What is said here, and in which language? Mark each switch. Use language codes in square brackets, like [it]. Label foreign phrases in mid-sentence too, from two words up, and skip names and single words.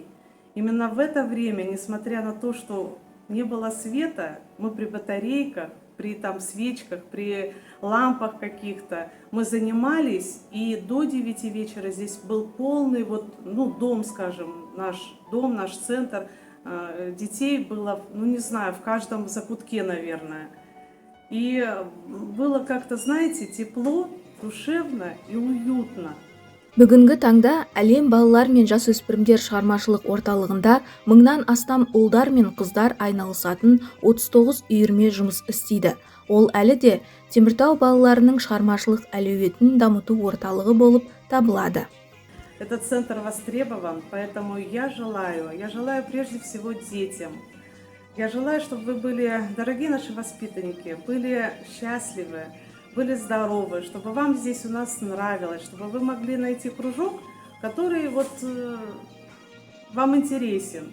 [ru] Именно в это время, несмотря на то, что не было света, мы при батарейках, при там свечках, при лампах каких-то, мы занимались, и до 9 вечера здесь был полный дом, скажем, наш дом, наш центр. Детей было, не знаю, в каждом закутке, наверное. И было как-то, знаете, тепло, душевно и уютно. [kk] Бүгінгі таңда әлем балалар мен жасөспірімдер шығармашылық орталығында мыңнан астам ұлдар мен қыздар айналысатын 39 үйірме жұмыс істейді. Ол әлі де Теміртау балаларының шығармашылық әлеуетін дамыту орталығы болып табылады. [ru] Этот центр востребован, поэтому я желаю прежде всего детям. Я желаю, чтобы вы были, дорогие наши воспитанники, были счастливы, были здоровы, чтобы вам здесь у нас нравилось, чтобы вы могли найти кружок, который вам интересен.